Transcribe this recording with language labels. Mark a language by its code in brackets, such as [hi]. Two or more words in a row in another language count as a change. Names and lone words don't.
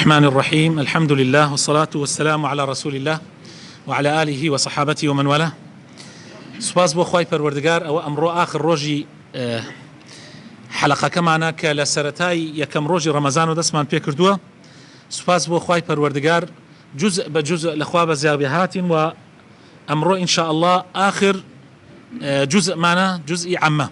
[ar] الرحمن الرحيم. الحمد لله والصلاة والسلام على رسول الله وعلى آله وصحابته ومن والاه. [ckb] سپاس بۆ خوای پەروەردگار ئەوە ئەمڕۆ آخر ڕۆژی حەلەقەکەمانە کە لە سەرەتای یەکەم ڕۆژی ڕەمەزان و دەستمان پێ کردووە. سپاس بۆ خوای پەروەردگار جزء بە جزء لەخوا بەزیابی هاتین و ئەمڕۆ [ar] ئینشاء الله [ckb] آخر جزءمانە جزئی عەمە.